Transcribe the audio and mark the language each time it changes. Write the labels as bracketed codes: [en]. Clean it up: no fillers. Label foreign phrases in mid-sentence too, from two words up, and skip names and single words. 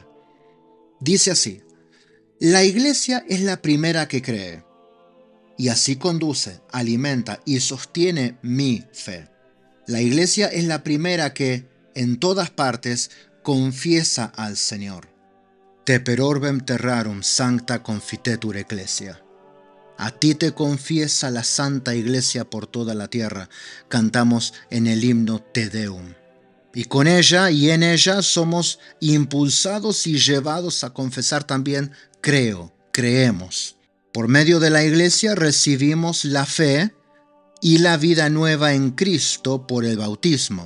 [es] Dice así: la iglesia es la primera que cree, y así conduce, alimenta y sostiene mi fe. La iglesia es la primera que, en todas partes, confiesa al Señor. [la] Te per orbem terrarum sancta confitetur ecclesia. [es] A ti te confiesa la Santa Iglesia por toda la tierra, cantamos en el himno Te Deum. Y con ella y en ella somos impulsados y llevados a confesar también creo, creemos. Por medio de la Iglesia recibimos la fe y la vida nueva en Cristo por el bautismo.